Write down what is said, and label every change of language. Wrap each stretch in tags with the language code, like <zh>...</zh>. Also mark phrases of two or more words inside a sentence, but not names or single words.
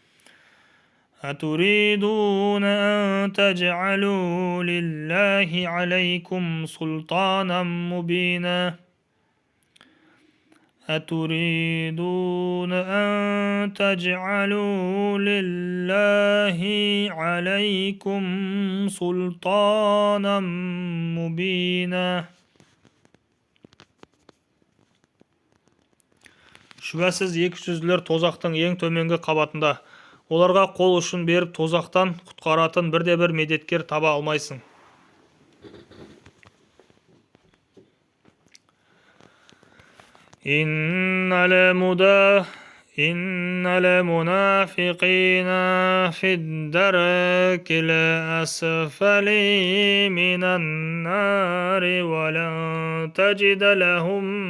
<ar>أتريدون أن تجعلوا لله عليكم سلطانا مبينا أتريدون أن تجعلوا لله عليكم سلطانا مبينا.</ar> <kk>Шүбәсіз екі жүзділер тозақтың ең төменгі қабатында. оларға қол ұшын беріп тозақтан құтқаратын бірде-бір медеткер таба алмайсың.</kk> <ar>إن المنافقين في الدرك الأسفل من النار ولن تجد لهم</ar>